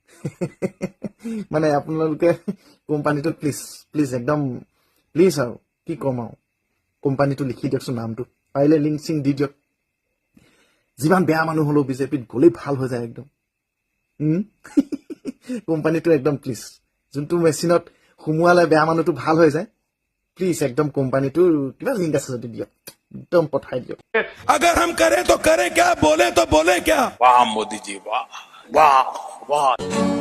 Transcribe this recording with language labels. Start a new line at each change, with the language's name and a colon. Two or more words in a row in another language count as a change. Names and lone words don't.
Assamese: মানে আপোনালোকে কোম্পানীটোত
English: please please
Assamese: একদম প্লিজ আৰু কি ক'ম আৰু, কোম্পানীটো লিখি দিয়কচোন, নামটো পাৰিলে লিংক চিংক দি দিয়ক। যিমান বেয়া মানুহ হ'লেও বিজেপিত গ'লেই ভাল হৈ যায় একদম। কোম্পানীটো একদম প্লিজ, যোনটো মেচিনত সোমোৱালে বেয়া মানুহটো ভাল হৈ যায়, প্লিজ একদম কোম্পানীটোৰ কিবা লিংক আছে যদি দিয়ক, একদম পঠাই দিয়ক।
Hindi: अगर हम करें तो करें क्या, बोले तो बोले क्या। वाह मोदी जी वाह वाह वाह।